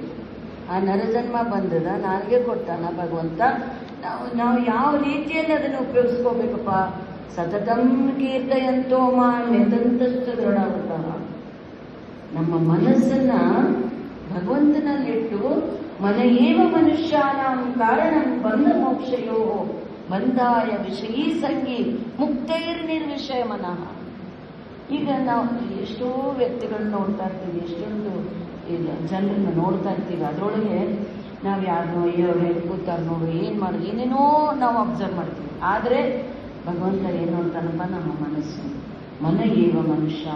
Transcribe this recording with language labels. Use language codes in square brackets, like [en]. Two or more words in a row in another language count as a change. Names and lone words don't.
[kn] ಆ ನರಜನ್ಮ ಬಂದದ ನಾಲಿಗೆ ಕೊಟ್ಟಾನ ಭಗವಂತ. ನಾವು ಯಾವ ರೀತಿಯಲ್ಲಿ ಅದನ್ನು ಉಪಯೋಗಿಸ್ಕೋಬೇಕಪ್ಪ? [sa] ಸತತಂ ಕೀರ್ತಯಂತೋ ಮಾಂ ಯತಂತಶ್ಚ ದೃಢಾವತಃ. [kn] ನಮ್ಮ ಮನಸ್ಸನ್ನ ಭಗವಂತನಲ್ಲಿಟ್ಟು, [sa] ಮನ ಏವ ಮನುಷ್ಯಾನಾಂ ಕಾರಣಂ ಬಂಧ ಮೋಕ್ಷಯೋ ಬಂಧಾಯ ವಿಷಯೀ ಸಂಗಿ ಮುಕ್ತೈರ್ ನಿರ್ವಿಷಯ ಮನಃ. [kn] ಈಗ ನಾವು ಎಷ್ಟೋ ವ್ಯಕ್ತಿಗಳನ್ನ ನೋಡ್ತಾ ಇರ್ತೀವಿ, ಎಷ್ಟೊಂದು ಜನರನ್ನ ನೋಡ್ತಾ ಇರ್ತೀವಿ. ಅದರೊಳಗೆ ನಾವು ಯಾರನ್ನೋ ಅಯ್ಯವ್ರು ಹೇಗೆ ಕೂತಾರ ನೋಡು, ಏನು ಮಾಡೋದು, ಏನೇನೋ ನಾವು ಅಬ್ಸರ್ವ್ ಮಾಡ್ತೀವಿ. ಆದರೆ ಭಗವಂತ ಏನು ಅಂತಾನಪ್ಪ? ನಮ್ಮ ಮನಸ್ಸು [sa] ಮನ ಏವ ಮನುಷ್ಯಾನ.